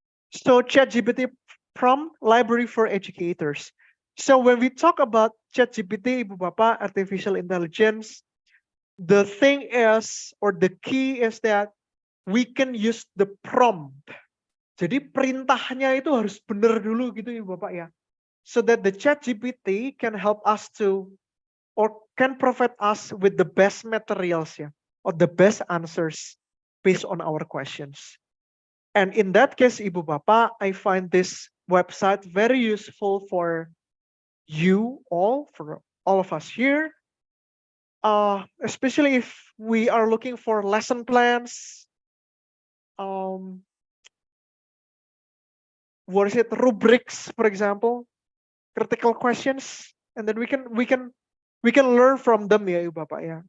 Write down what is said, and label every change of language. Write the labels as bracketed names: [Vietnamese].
[English] So ChatGPT prompt library for educators. So when we talk about ChatGPT, Ibu Bapak, artificial intelligence, the thing is, or the key is that we can use the prompt. [Indonesian] Jadi perintahnya itu harus benar dulu gitu Ibu Bapak ya. [English] So that the ChatGPT can help us to, or can provide us with the best materials ya, or the best answers based on our questions. And in that case, Ibu Bapak, I find this website very useful for you all, for all of us here, especially if we are looking for lesson plans, what is it, rubrics, for example, critical questions, and then we can learn from them ya Ibu Bapak ya.